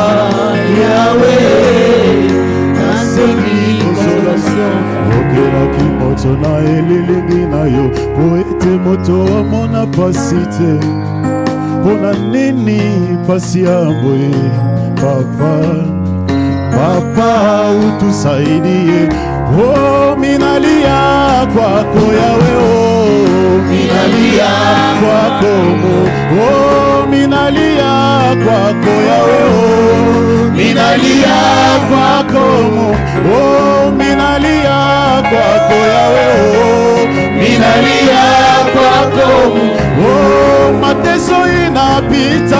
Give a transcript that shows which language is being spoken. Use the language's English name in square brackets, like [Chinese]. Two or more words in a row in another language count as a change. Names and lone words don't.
[Lingala] Yahweh nasengi consolation okelaki moto na elilingi na yo po ete moto amona pasi te pona nini pasi ya boye papa papa [Swahili] utusaidie oh minalia kwako [Lingala] Yahweh [Swahili] oh minalia kwako oh minalia kwako Yahweh oh minalia kwako oh minalia kwako Yahweh oh minalia kwako oh mateso inapita